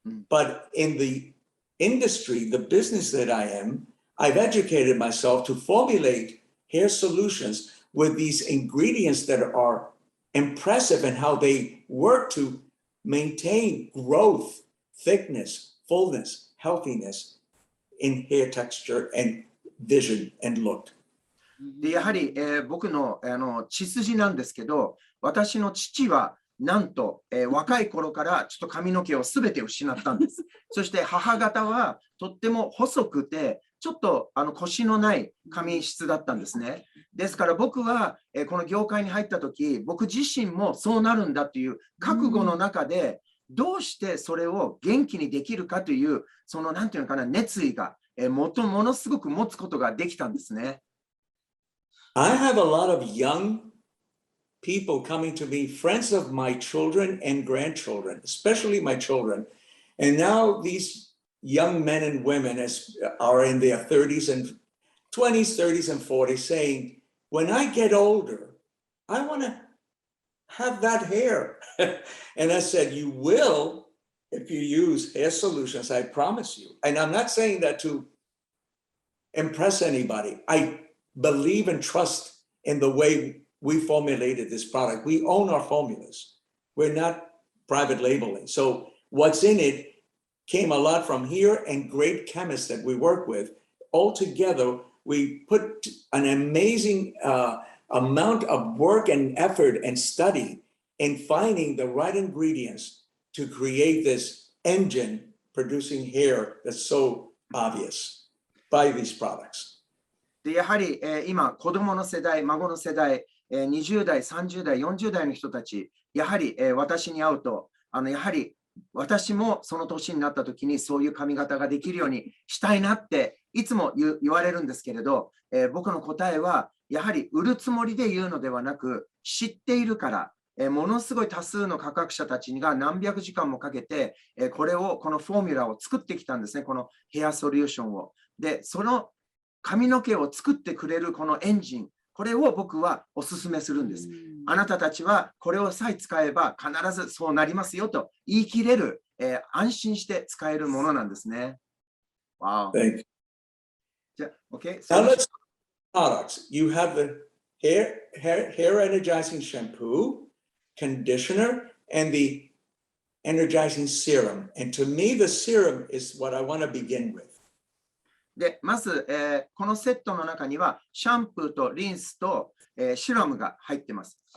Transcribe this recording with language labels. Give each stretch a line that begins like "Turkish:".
English: But in the industry, the business that I am, I've educated myself to formulate hair solutions with these ingredients that are impressive in how they work to maintain growth, thickness, fullness, healthiness in hair texture and vision and look.
Japanese: でやはり、僕の、血筋なんですけど、私の父はなんと、若い頃からちょっと髪の毛をすべて失ったんです。そして母方はとっても細くて、ちょっと腰のない髪質だったんですね。ですから僕は、この業界に入ったとき、僕自身もそうなるんだという覚悟の中で、どうしてそれを元気にできるかという、そのなんていうのかな、熱意が、ものすごく持つことができたんですね。
English: I have a lot of young people coming to me, friends of my children and grandchildren, especially my children. And now these young men and women are in their 30s and 20s, 30s and 40s saying, when I get older, I want to have that hair. And I said, you will if you use hair solutions, I promise you. And I'm not saying that to impress anybody. I believe and trust in the way we formulated this product. We own our formulas. We're not private labeling. So what's in it came a lot from here and great chemists that we work with. All together, we put an amazing amount of work and effort and study in finding the right ingredients to create this engine producing hair that's so obvious by these products.
Japanese: でやはり、今、子供の世代、孫の世代、20代、30代、40代の人たち、やはり、私に会うと、やはり私もその年になった時にそういう髪型ができるようにしたいなっていつも言われるんですけれど、僕の答えはやはり売るつもりで言うのではなく、知っているから、ものすごい多数の価格者たちが何百時間もかけて、このフォーミュラを作ってきたんですね、このヘアソリューションを。で、その髪の毛を作ってくれるこのエンジン、これを僕はお勧めするんです。あなたたちはこれをさえ使えば必ずそうなりますよと言い切れる、安心して使えるものなんですね。
English: Wow. Thank you.
Japanese: じゃあ、OK?
English: Now let's products. You have the hair energizing shampoo, conditioner, and the energizing serum. And to me, the serum is what I want to begin with.
Japanese: でまず、このセットの中にはシャンプーとリンスと、シラムが入ってます。